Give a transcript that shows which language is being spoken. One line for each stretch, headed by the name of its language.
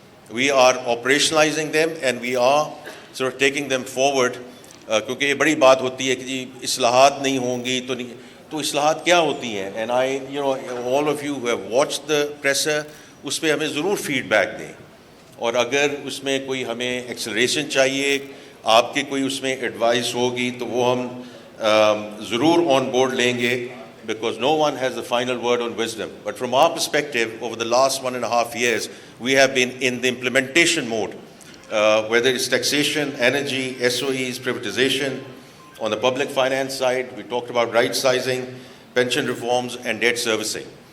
English: We are operationalizing them and we are sort of taking them forward.
Urdu: کیونکہ یہ بڑی بات ہوتی ہے کہ جی اصلاحات نہیں ہوں گی تو اصلاحات کیا ہوتی ہیں.
English: and I all of you who have watched the presser,
Urdu: اس پہ ہمیں ضرور فیڈ بیک دیں, اور اگر اس میں کوئی ہمیں ایکسلریشن چاہیے, آپ کی کوئی اس میں ایڈوائس ہوگی تو وہ ہم ضرور آن بورڈ لیں گے,
English: because no one has the final word on wisdom. But from our perspective, over the last 1.5 years, we have been in the implementation mode, whether it's taxation, energy, SOEs, privatization. On the public finance side, we talked about right sizing, pension reforms and debt servicing.